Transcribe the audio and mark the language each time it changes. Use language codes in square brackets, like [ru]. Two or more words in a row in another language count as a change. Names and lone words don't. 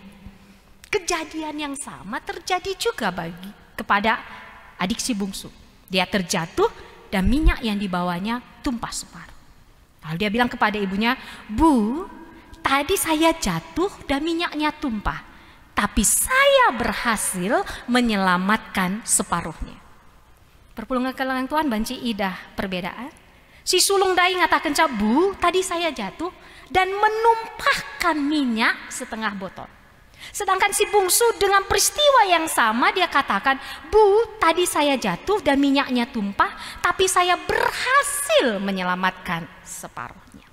[id] Kejadian yang sama terjadi juga kepada adik si bungsu. Dia terjatuh dan minyak yang dibawanya tumpah separuh. Lalu dia bilang kepada ibunya, Bu, tadi saya jatuh dan minyaknya tumpah, tapi saya berhasil menyelamatkan separuhnya. [btx] Perpulungan kekelangan Tuhan banci idah perbedaan. Si sulung dai ngatakan, [id] Bu, tadi saya jatuh dan menumpahkan minyak setengah botol. Sedangkan si bungsu dengan peristiwa yang sama dia katakan, Bu, tadi saya jatuh dan minyaknya tumpah, tapi saya berhasil menyelamatkan separuhnya.